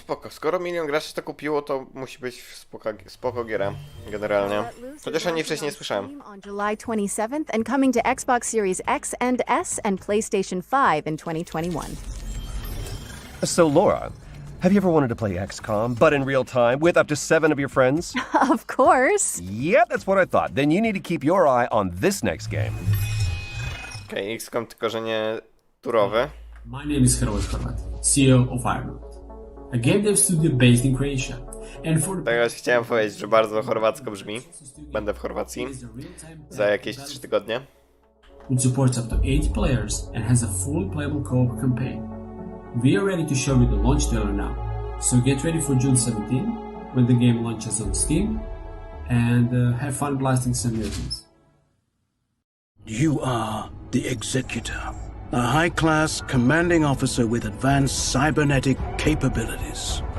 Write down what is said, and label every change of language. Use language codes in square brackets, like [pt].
[pl] skoro 1 milion graczy to kupiło, to musi być spoko giera, generalnie. Chociaż o niej wcześniej nie słyszałem. [en] On July 27th and coming to Xbox Series X and S and PlayStation 5 in 2021. So, Laura, have you ever wanted to play XCOM, but in real time, with up to 7 of your friends? Of course. Yep, that's what I thought. Then you need to keep your eye on this next game. [pl] Okej, XCOM, tylko że nie turowy. [en] My name is Czerwca, CEO of fajerwerków, a game dev studio based in Croatia. And for [pl] Teraz chciałem powiedzieć, że bardzo chorwacko brzmi. Będę w Chorwacji za jakieś 3 tygodnie. [en] It supports up to 8 players and has a fully playable co-op campaign. We are ready to show you the launch trailer now, so get ready for June 17 when the game launches on Steam, and have fun blasting some mutants. You are the Executor, a high-class commanding officer with advanced cybernetic capabilities.